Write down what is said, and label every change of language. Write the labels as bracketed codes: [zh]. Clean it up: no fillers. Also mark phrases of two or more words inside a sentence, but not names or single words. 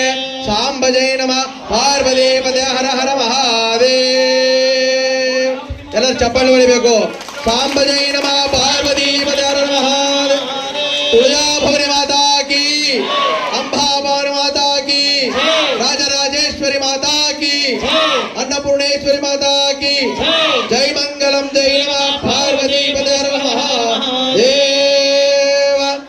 [hi] सांब जय नमः पार्वती पदे हर हर महादेव. [kn] ಎಲ್ಲರೂ ಚಪ್ಪಾಳೆ ಹೊಡಿಬೇಕು. [hi] सांब जय नमः पार्वती पदे हर हर महादेव. तुळजा भवानी माता की, अंबा भवानी माता की, राजराजेश्वरी माता की, अन्नपूर्णेश्वरी माता की जय. मंगलम जय नमः पार्वती पदे हर महादेव.